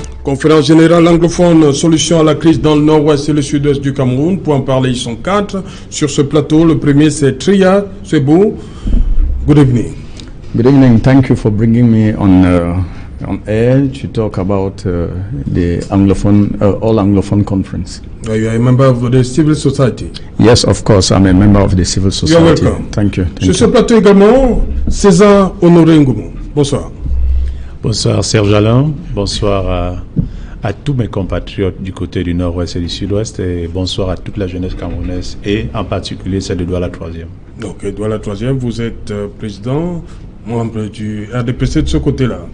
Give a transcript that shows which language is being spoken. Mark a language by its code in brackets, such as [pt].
[fr] Conférence générale anglophone, solution à la crise dans le nord-ouest et le sud-ouest du Cameroun. Pour en parler, ils sont 4 sur ce plateau. Le premier, c'est Tria Sebou. [en] Good evening. Good evening. Thank you for bringing me on air to talk about the Anglophone, All Anglophone Conference. You are a member of the civil society. Yes, of course, I'm a member of the civil society. You are welcome. Thank you. [fr] Sur ce plateau également, César Honoré Ngoumou. Bonsoir. Bonsoir Serge Alain, bonsoir à tous mes compatriotes du côté du nord-ouest et du sud-ouest et bonsoir à toute la jeunesse camerounaise et en particulier celle de Douala 3e. Donc Douala 3e, vous êtes président, membre du RDPC de ce côté-là.